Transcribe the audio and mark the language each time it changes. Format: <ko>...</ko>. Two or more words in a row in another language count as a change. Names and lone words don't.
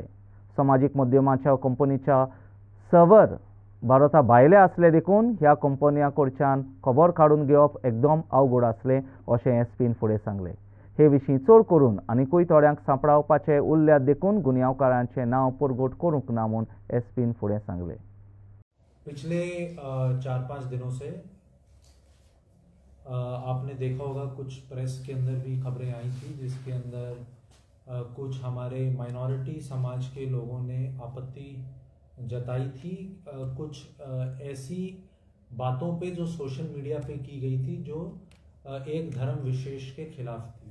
<kok>समाजीक माध्यमांच्या कंपनीच्या सर्वर भारता भायले आसले देखून ह्या कंपन्यां कडच्यान खबर काडून घेवप एकदम अवघड आसलें अशें एसपीन फुडें सांगलें. हे विशीं चड करून आनीकूय थोड्यांक सांपडावपाचे उरल्यात देखून गुन्यांवकारांचें नांव परगट करूंक ना म्हूण एसपीन फुडें सांगलें.</kok> <hi>पिछले 4-5 दिनों से आपने देखा होगा कुछ प्रेस के अंदर भी खबरें आई थी जिसके अंदर कुछ हमारे माइनॉरिटी समाज के लोगों ने आपत्ति जताई थी कुछ ऐसी बातों पे जो</hi> <en>social media</en> <hi>पे की गई थी जो एक धर्म विशेष के खिलाफ थी।</hi>